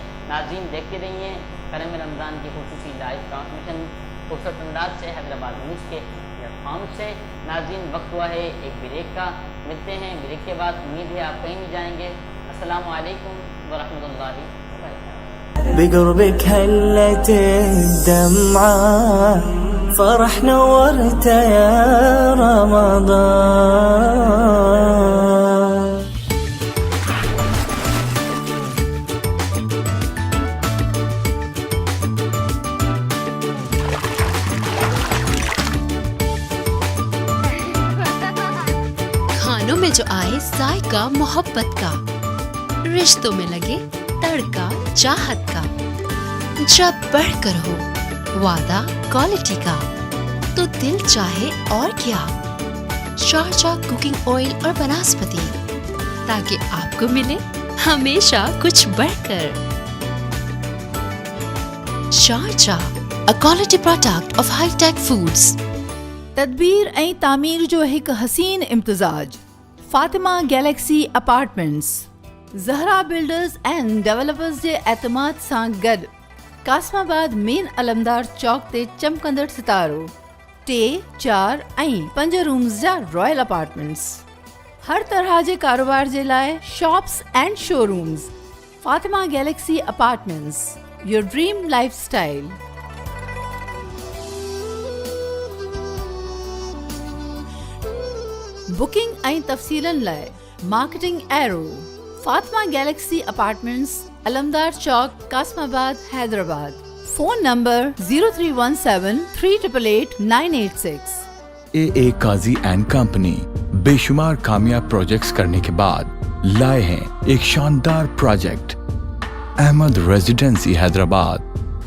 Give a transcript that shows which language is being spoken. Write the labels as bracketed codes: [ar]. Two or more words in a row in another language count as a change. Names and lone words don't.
[ur] ناظرین دیکھتے رہیے کرم رمضان کی خصوصی لائیو ٹرانسمیشن خوبصورت انداز سے حیدرآباد نیوز کے پلیٹ فارم سے. ناظرین وقت ہوا ہے ایک بریک کا, ملتے ہیں بریک کے بعد. امید ہے آپ کہیں نہیں جائیں گے. السلام علیکم ورحمۃ اللہ وبرکاتہ. [ar] بقربك هلت الدمعة فرح نورت يا رمضان. [ur] کھانوں میں جو آئے ذائقہ محبت کا, رشتوں میں لگے تڑکا چاہت کا, جب بڑھ کر ہو وعدہ کوالٹی کا, تو دل چاہے اور کیا, شارجہ کوکنگ آئل اور بناسپتی, تاکہ آپ کو ملے ہمیشہ کچھ بڑھ کر. [en] شارجہ a quality product of high tech foods. [sd] تدبیر ऐं तामीर जो हिकु हसीन इम्तिज़ाज. फातिमा गैलेक्सी अपार्टमेंट्स ज़हरा बिल्डर्स एंड डेवलपर्स जे एतमाद सां गॾु कासमाबाद मेन अलमदार चौक ते चमकंदड़ सितारो. टे 4 ऐं 5 रूम्स जा [en] royal apartments. [sd] हर तरह जे कारोबार जे लाइ [en] shops and showrooms. Fatima Galaxy Apartments, your dream lifestyle. [sd] बुकिंग ऐं तफ़सीलन लाइ मार्केटिंग एरो, फातिमा गैलेक्सी अपार्टमेंट्स, अलमदार चौक, कासमाबाद, हैदराबाद। [en] phone number 0317 388 986. [ur] AA قاضی اینڈ کمپنی بے شمار کامیاب پروجیکٹس کرنے کے بعد لائے ہیں ایک شاندار پروجیکٹ، احمد ریزیڈنسی حیدرآباد.